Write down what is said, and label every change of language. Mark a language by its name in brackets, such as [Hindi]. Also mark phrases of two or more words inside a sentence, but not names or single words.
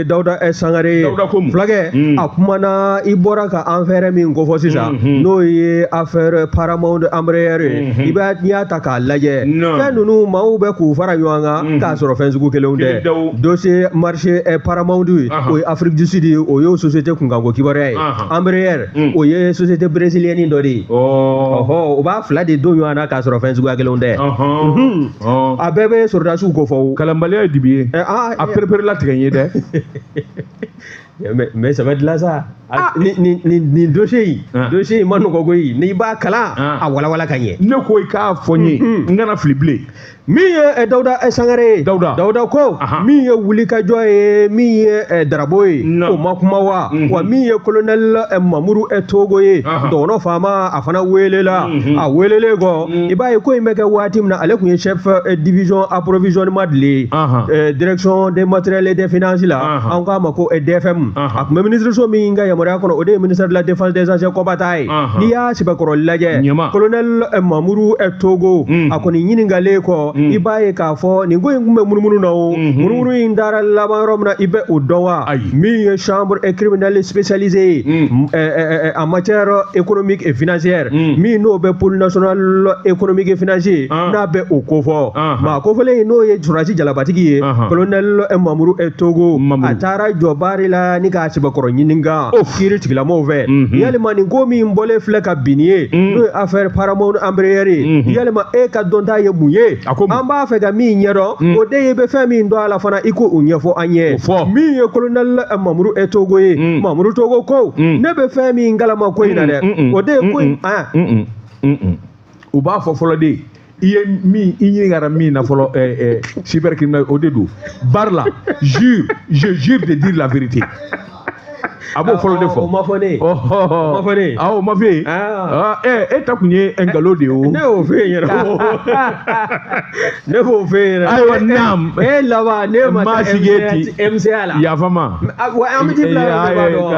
[Bambara] Dawuda Sangare ye fulakɛ a kumana i bɔra ka affaire min kofɔ sisan n'o ye affaire Paramount Embraer ye n'i y'a ta k'a lajɛ fɛn ninnu maaw bɛ k'u fara ɲɔgɔn kan k'a sɔrɔ fɛn sugu kelenw tɛ [French] dossier marché [Bambara] Paramount ye o ye Afrique du Sud ye o y'o société kunkanko kibaruya ye Embraer o ye [French] société brésilienne [Bambara] dɔ de ye o b'a fila de don ɲɔgɔn na k'a sɔrɔ fɛn suguya kelenw tɛ a bɛɛ bɛ sɔrɔdasiw ko fɔ kalanbaliya ye dibi ye a perepere latigɛ n ye dɛ [French] mais ça va de là ça [Bambara] ni dossier in ma nɔgɔ koyi n'i b'a kalan a walawala ka ɲɛ ne ko i k'a fɔ n ye n kana fili bilen min ye Dawuda Sangare ye Dawuda ko min ye wulikajɔ ye min ye darabo ye o ma kuma wa min ye colonel Mamuru Togo ye dɔgɔnɔ faama a fana welela a welelen kɔ i b'a ye ko in bɛ kɛ waati min na ale tun ye [French] chef division approvisionnement [Bambara] de ye [French] direction des matériels et des finances [Bambara] la an k'a ma ko DFM a tun bɛ ministre min ka yamaruya kɔnɔ o de ye [French] ministère de la défense des anciens combattants [Bambara] ye n'i y'a sɛbɛkɔrɔ lajɛ colonel Mamuru Togo a kɔni ɲininkalen kɔ i b'a ye k'a fɔ nin ko in tun bɛ munumunu na o munumunu in dara laban yɔrɔ min na i bɛ o dɔn wa min ye [French] chambre criminelle spécialisée [Bambara] ye [French] en matière économique et financière [Bambara] min n'o bɛ [French] pôle national économique et financier [Bambara] n'a bɛ o ko fɔ maa kofɔlen n'o ye sɔrɔdasi jalabatigi ye colonel Mamuru Togo a taara jɔ baara la ni k'a sɛbɛkɔrɔ ɲininka kiiri tigilamɔgɔw fɛ yalima nin ko min bɔlen filɛ ka bin ye n'o ye affaire Paramount Embraer ye yalima e ka dɔnta ye mun ye an b'a fɛ ka min ɲɛdɔn o de ye bɛ fɛn min dɔn a la fana i ko o ɲɛfɔ an ye min ye colonel Mamuru Togo ye Mamuru Togo ko ne bɛ fɛn min kalama ko in na dɛ o de ye ko in u b'a fɔ fɔlɔ de i ye min i ɲininkara min na fɔlɔ cybercriminel o de don bar la [French] je jure de dire la vérité [Bambara] a b'o fɔlɔ de fɔ o ma fɔ ne o ma fɔ e ta kun ye nkalon de ye o ne y'o f'e ɲɛna ne b'o f'e ɲɛna ayiwa naam e laban ne ma taa MCA la yafa ma an bɛ t'i bila